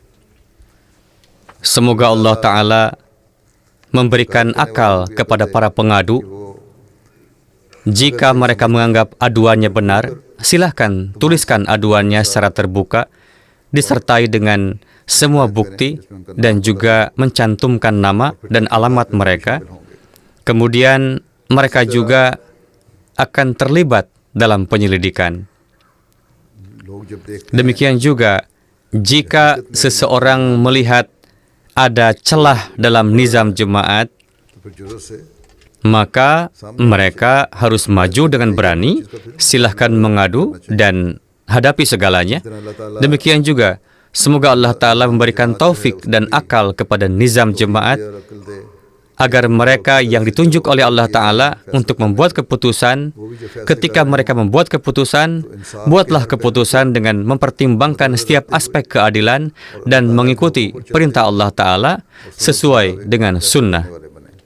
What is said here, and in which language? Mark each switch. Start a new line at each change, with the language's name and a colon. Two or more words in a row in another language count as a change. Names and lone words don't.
Indonesian: Semoga Allah Ta'ala memberikan akal kepada para pengadu.
Urdu: वो
Indonesian: Jika mereka menganggap aduannya benar, silahkan tuliskan aduannya secara terbuka, disertai dengan semua bukti dan juga mencantumkan nama dan alamat mereka. Kemudian mereka juga akan terlibat dalam penyelidikan.
Urdu: لوگ جب دیکھتے
Indonesian: Demikian juga, jika seseorang melihat ada celah dalam nizam jemaat,
Urdu: تو پھر جرأت سے
Indonesian: maka mereka harus maju dengan berani, silahkan mengadu dan hadapi segalanya. Demikian juga, Semoga Allah Ta'ala memberikan taufik dan akal kepada nizam jemaat
Urdu: اور عقل دے
Indonesian: agar mereka yang ditunjuk oleh Allah Ta'ala untuk membuat keputusan, ketika mereka membuat keputusan, buatlah keputusan dengan mempertimbangkan setiap aspek keadilan dan mengikuti perintah Allah Ta'ala sesuai dengan sunnah.